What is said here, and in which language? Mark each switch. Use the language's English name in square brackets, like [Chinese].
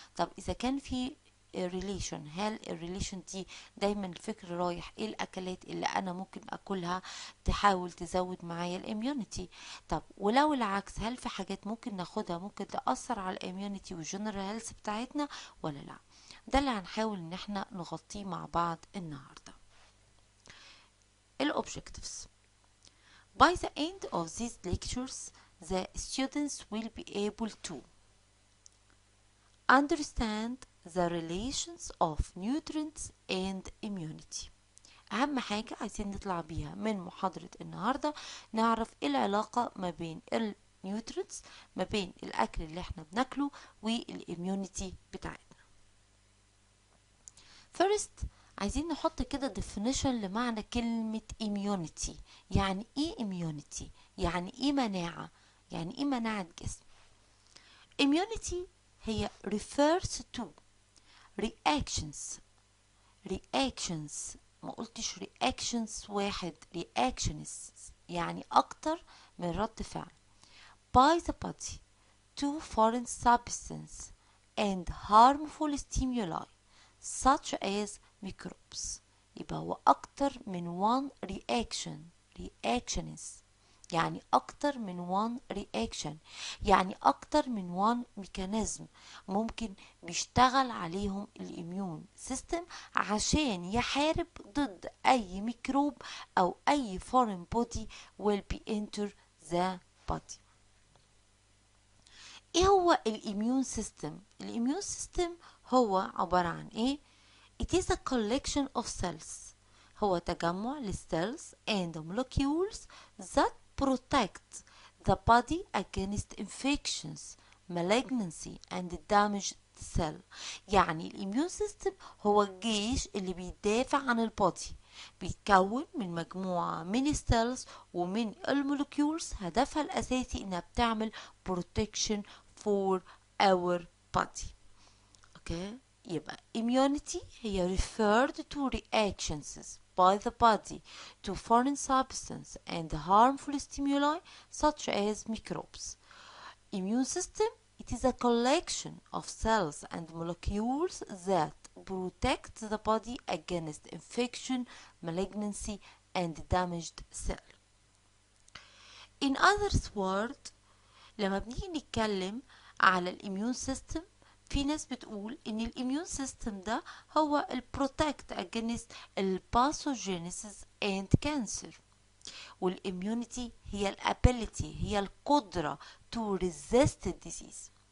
[Arabic] طب اذا كان في الريليشن، هل الريليشن دي دايما الفكر رايح ايه الاكلات اللي انا ممكن اكلها تحاول تزود معايا الاميونيتي؟ طب ولو العكس، هل في حاجات ممكن ناخدها ممكن تأثر على الاميونيتي والجنرال هيلث بتاعتنا ولا لا؟ ده اللي هنحاول ان احنا نغطيه مع بعض النهارده. [English] الobjectives: by the end of these lectures the students will be able to understand the relations of nutrients and immunity. [Arabic] اهم حاجة عايزين نطلع بيها من محاضرة النهاردة، نعرف ايه العلاقة ما بين النيوترينتس، ما بين الاكل اللي احنا بناكله والاميونيتي بتاعتنا. first عايزين نحط كده [English] definition [Arabic] لمعنى كلمة immunity. يعني ايه immunity؟ يعني ايه مناعة؟ يعني ايه مناعة جسم؟ immunity هي [English] refers to reactions. [Arabic] ما قلتش reactions واحد، reactions يعني اكتر من رد فعل [English] by the body to foreign substance and harmful stimuli such as microbes. [Arabic] يبقى هو اكتر من one reactions يعني اكتر من one reaction، يعني اكتر من one mechanism ممكن بيشتغل عليهم الاميون سيستم عشان يحارب ضد اي ميكروب او اي [English] foreign body will be enter the body. [Arabic] ايه هو الاميون سيستم؟ الاميون سيستم هو عبارة عن ايه؟ it is a collection of cells، هو تجمع للcells [English] and molecules that protect the body against infections, malignancy and damaged cell. [Arabic] يعني الاميون سيستم هو الجيش اللي بيدافع عن البودي، بيتكون من مجموعة من السيلز ومن المولكيولز، هدفها الأساسي إنها بتعمل [English] protection for our body. [Arabic] اوكي، يبقى [English] immunity هي referred to reactions by the body to foreign substance and harmful stimuli such as microbes. Immune system, it is a collection of cells and molecules that protect the body against infection, malignancy and damaged cell. In other words، [Arabic] لما بنيجي نتكلم على الاميون سيستم، في ناس بتقول ان الاميون سيستم ده هو البروتكت against الباثوجينيسيس [English] and cancer، [Arabic] والاميونيتي هي الابيليتي، هي القدرة [English] to resist disease.